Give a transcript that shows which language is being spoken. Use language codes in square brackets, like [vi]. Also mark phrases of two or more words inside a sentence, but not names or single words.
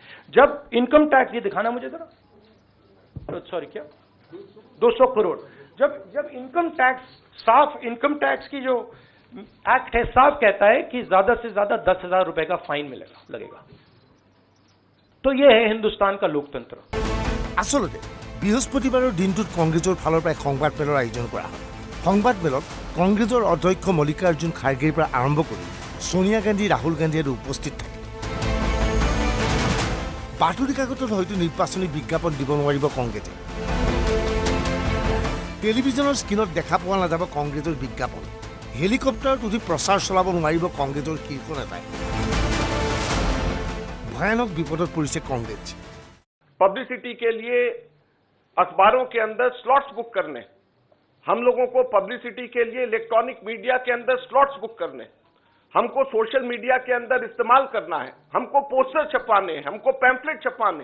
[hi] जब [en] income tax, [hi] ये दिखाना मुझे जरा, सॉरी, क्या 200 करोड़, जब [en] income tax, [hi] साफ [en] income tax [hi] की जो एक्ट है साफ कहता है कि ज्यादा से ज्यादा 10,000 रुपए का फाइन लगेगा। तो ये है हिंदुस्तान का लोकतंत्र। [as] আচলতে বৃহস্পতিবাৰৰ দিনটোত কংগ্ৰেছৰ ফালৰ পৰা সংবাদমেলৰ আয়োজন কৰা হয়। সংবাদমেলত কংগ্ৰেছৰ অধ্যক্ষ মল্লিকাৰ্জুন খাৰ্গেৰ পৰা আৰম্ভ কৰি সোনিয়া গান্ধী, ৰাহুল গান্ধী আদি উপস্থিত থাকে। বাতৰি কাকতত হয়তো নিৰ্বাচনী বিজ্ঞাপন দিব নোৱাৰিব কংগ্ৰেছে। টেলিভিছনৰ স্ক্ৰীণত দেখা পোৱা নাযাব কংগ্ৰেছৰ বিজ্ঞাপন। হেলিকপ্টাৰত উঠি প্ৰচাৰ চলাব নোৱাৰিব কংগ্ৰেছৰ শীৰ্ষ নেতাই। ভয়ানক বিপদত পৰিছে কংগ্ৰেছ। [hi] पब्लिसिटी के लिए अखबारों के अंदर [en] slots book [hi] करने, हम लोगों को पब्लिसिटी के लिए [en] electronic media [hi] के अंदर [en] slots book [hi] करने, हमको [en] social media [hi] के अंदर इस्तेमाल करना है, हमको पोस्टर छपवाने, हमको पैम्फलेट छपवाने।